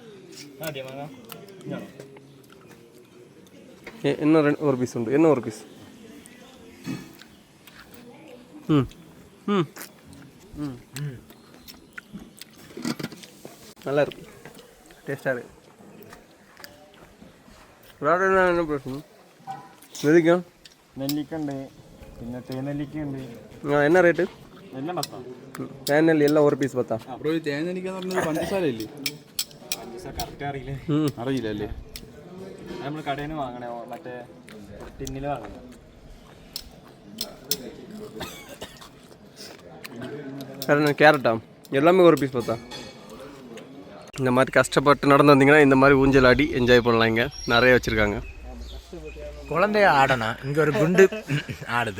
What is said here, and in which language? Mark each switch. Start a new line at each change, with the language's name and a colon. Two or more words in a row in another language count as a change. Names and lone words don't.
Tamil: இன்னும் ஒரு பீஸ் உண்டு. இன்னும் ஒரு பீஸ். நல்லா இருக்கு. டேஸ்ட்டாக இருக்குது. வேறு என்ன பிரச்சனை நெல்லிக்காய்?
Malayalam: നെല്ലിക്കുണ്ട്, പിന്നെ തേനെല്ലിക്കുണ്ട്. என்ன ரேட்டு? എല്ലാം 10. തേനെല്ലി എല്ലാം ഒരു പീസ് 10. അപ്പോൾ ഈ തേനെല്ലിക്ക എന്ന് പറഞ്ഞത് പഞ്ചസാര ഇല്ലേ? പഞ്ചസാര കറക്റ്റ് അറിയില്ലേ? അറിയില്ല അല്ലേ? നമ്മൾ കടയിൽ നിന്ന് വാങ്ങണേ, മറ്റേ ടിന്നിൽ വാങ്ങണേ.
Tamil: கேரட்டா எல்லாமே ஒரு பீஸ் 10. இந்த மாதிரி கஷ்டப்பட்டு நடந்து வந்தீங்கன்னா இந்த மாதிரி ஊஞ்சல் ஆடி என்ஜாய் பண்ணலாம். இங்கே நிறைய வச்சுருக்காங்க. குழந்தைய ஆடணும், இங்கே ஒரு குண்டு ஆடுது.